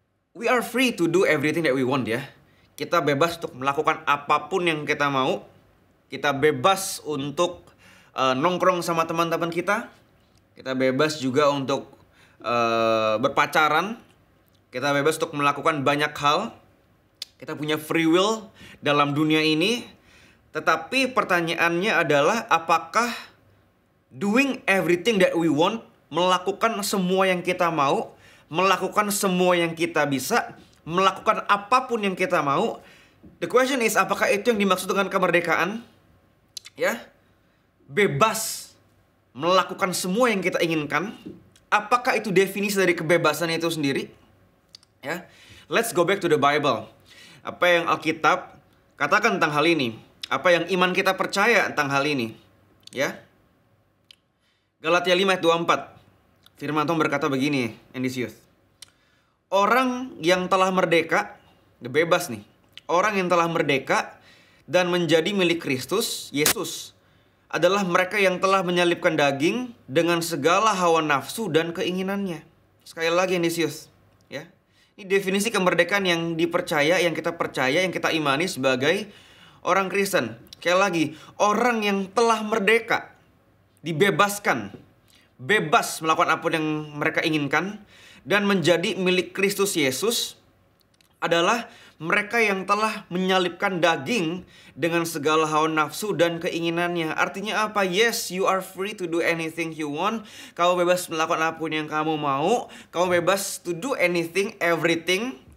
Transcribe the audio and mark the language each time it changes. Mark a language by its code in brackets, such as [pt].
[en] We are free to do everything that we want ya. [id] Kita bebas untuk melakukan apapun yang kita mau. Kita bebas untuk nongkrong sama teman-teman kita. Kita bebas juga untuk berpacaran. Kita bebas untuk melakukan banyak hal. Kita punya free will dalam dunia ini. Tetapi pertanyaannya adalah, apakah [en] doing everything that we want, [id] melakukan semua yang kita mau, melakukan semua yang kita bisa, melakukan apapun yang kita mau, [en] the question is, [id] apakah itu yang dimaksud dengan kemerdekaan? Ya, bebas melakukan semua yang kita inginkan. Apakah itu definisi dari kebebasan itu sendiri? [en] Ya, let's go back to the Bible. [id] Apa yang Alkitab katakan tentang hal ini? Apa yang iman kita percaya tentang hal ini? Ya, Galatia 5 ayat 24. Firman Tuhan berkata begini, NDC Youth. Orang yang telah merdeka, bebas nih. Orang yang telah merdeka dan menjadi milik Kristus, Yesus, adalah mereka yang telah menyalibkan daging dengan segala hawa nafsu dan keinginannya. Sekali lagi NDC Youth, ya. Ini definisi kemerdekaan yang dipercaya, yang kita percaya, yang kita imani sebagai orang Kristen. Sekali lagi, orang yang telah merdeka, dibebaskan, bebas melakukan apa yang mereka inginkan, dan menjadi milik Kristus Yesus adalah mereka yang telah menyalibkan daging dengan segala hawa nafsu dan keinginannya. Artinya apa? [en] Yes, you are free to do anything you want. [id] Kamu bebas melakukan apapun yang kamu mau. Kamu bebas [en] to do anything, everything.